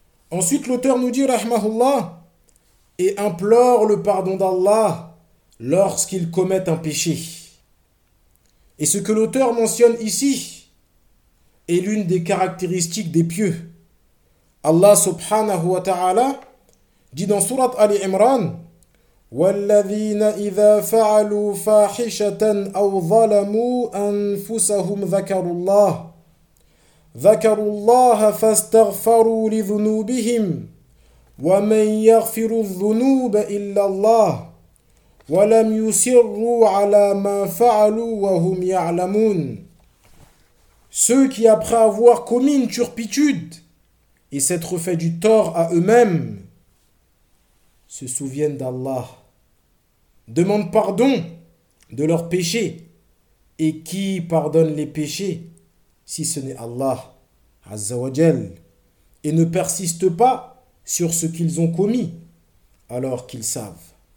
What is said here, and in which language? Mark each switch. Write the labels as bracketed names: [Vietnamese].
[French] Ensuite, l'auteur nous dit, rahmahullah, et implore le pardon d'Allah lorsqu'il commet un péché. Et ce que l'auteur mentionne ici est l'une des caractéristiques des pieux. [Arabic] Allah subhanahu wa ta'ala [French] dit dans [Arabic] surat Ali Imran, وَالَّذِينَ إِذَا فَعَلُوا فَاحِشَةً أَوْ ظَلَمُوا أَنفُسَهُمْ ذَكَرُوا اللَّهَ ذَكَرُوا اللَّهَ فَاسْتَغْفَرُوا لِذُنُوبِهِمْ وَمَنْ يَغْفِرُ الذُّنُوبَ إِلَّا اللَّهَ وَلَمْ يُسِرُّوا عَلَى مَا فَعَلُوا وَهُمْ يَعْلَمُونَ. [French] Ceux qui, après avoir commis une turpitude et s'être fait du tort à eux-mêmes, se souviennent d'Allah, demandent pardon de leurs péchés, et qui pardonne les péchés si ce n'est Allah, Azza wa Jal, et ne persistent pas sur ce qu'ils ont commis alors qu'ils savent.